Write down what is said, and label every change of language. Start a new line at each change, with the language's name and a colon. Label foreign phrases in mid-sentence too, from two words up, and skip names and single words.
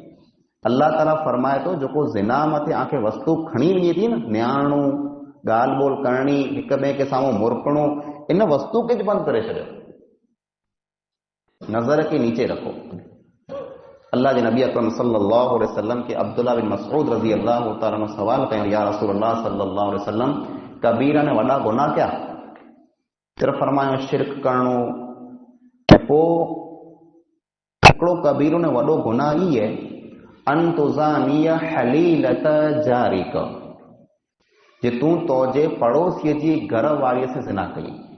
Sindhi: अल्लाह ताला फरमाए थो जेको ज़िना मथे आंखे वस्तु खणी वञे थी न, निहारणो, ॻाल्हि ॿोल करणी, हिक ॿिए के साम्हूं मुरकणो, इन वस्तु खे बंदि करे छॾियो, नज़र खे नीचे रखो। अल्लाह जे नबी अकरम
Arabic: صلى الله عليه وسلم
Sindhi: के अब्दुल्लाह बिन मसऊद
Arabic: رضي الله تعالى عنه
Sindhi: सवाल कयो,
Arabic: يا رسول الله صلى الله عليه وسلم,
Sindhi: कबीरा ने वॾा गुनाह क्या? सिर्फ़ फरमायो शिरक करणो। ऐं पोइ हिकिड़ो कबीरो ने वॾो गुनाह ई आहे,
Arabic: أن تزاني حليلة جارك,
Sindhi: जे तूं तोजे पड़ोसीअ जी घर वारीअ से ज़िना कई।